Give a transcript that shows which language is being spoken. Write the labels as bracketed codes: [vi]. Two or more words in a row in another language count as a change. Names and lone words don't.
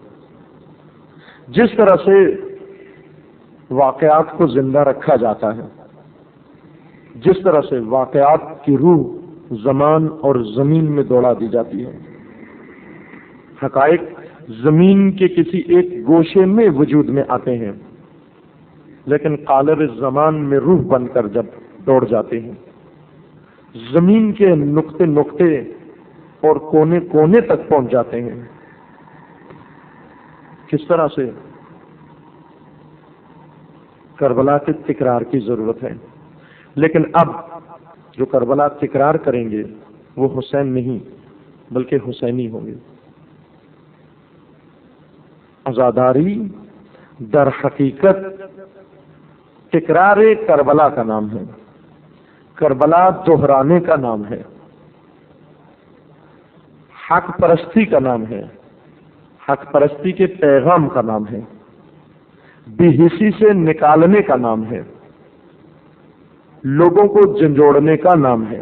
[ur] جس طرح سے واقعات کو زندہ رکھا جاتا ہے، جس طرح سے واقعات کی روح زمان اور زمین میں دوڑا دی جاتی ہے، حقائق زمین کے کسی ایک گوشے میں وجود میں آتے ہیں لیکن قالب زمان میں روح بن کر جب دوڑ جاتے ہیں، زمین کے نقطے نقطے اور کونے کونے تک پہنچ جاتے ہیں۔ کس طرح سے؟ کربلا کے تکرار کی ضرورت ہے، لیکن اب جو کربلا تکرار کریں گے وہ حسین نہیں بلکہ حسینی ہوں گے۔ عزاداری در حقیقت تکرار کربلا کا نام ہے، کربلا دہرانے کا نام ہے۔ حق پرستی کا نام ہے، حق پرستی کے پیغام کا نام ہے، بے حسی سے نکالنے کا نام ہے، لوگوں کو جھنجھوڑنے کا نام ہے۔